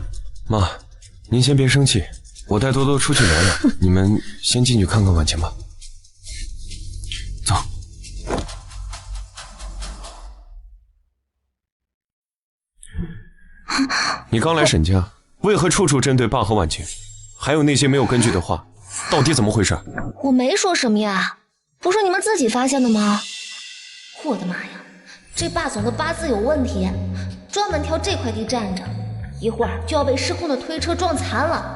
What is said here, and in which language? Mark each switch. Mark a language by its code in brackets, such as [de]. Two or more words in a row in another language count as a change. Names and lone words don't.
[zh] 媽，您先別生氣，我帶多多出去聊聊，你們先進去看看婉晴吧。走。你剛來沈家，為何處處針對爸和婉晴？還有那些沒有根據的話，到底怎麼回事？我沒說什麼呀，不是你們自己發現的嗎？我的媽呀，這霸總的八字有問題，專門挑這塊地站着，一會兒就要被失控的推車撞殘了。